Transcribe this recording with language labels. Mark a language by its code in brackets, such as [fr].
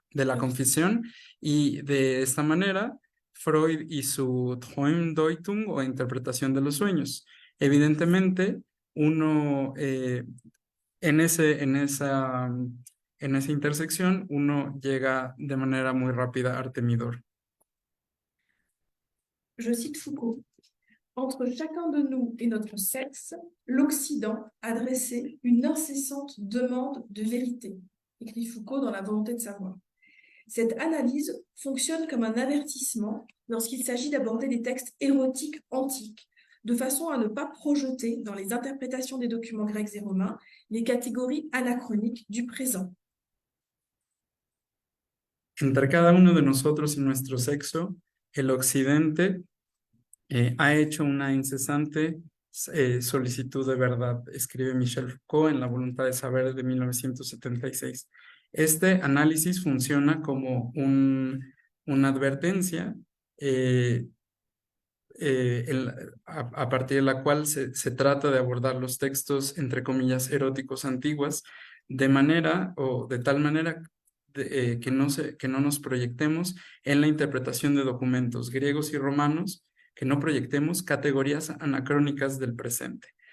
[es] de la confesión, y de esta manera Freud y su Traumdeutung, o interpretación de los sueños. Evidentemente, uno en esa intersección, uno llega de manera muy rápida a Artemidor. [fr] Je cite Foucault. Entre chacun de nous et notre sexe, l'Occident a dressé une incessante demande de vérité, écrit Foucault dans La volonté de savoir. Cette analyse fonctionne comme un avertissement lorsqu'il s'agit d'aborder des textes érotiques antiques, de façon à ne pas projeter dans les interprétations des documents grecs et romains les catégories anachroniques du présent. [es] Entre cada uno de nosotros y nuestro sexo, el Occidente ha hecho una incesante solicitud de verdad, escribe Michel Foucault en La voluntad de saber de 1976. Este análisis funciona como una advertencia a partir de la cual se trata de abordar los textos, entre comillas, eróticos antiguos, de manera o de tal manera que no nos proyectemos en la interpretación de documentos griegos y romanos, que no proyectemos categorías anacrónicas del presente.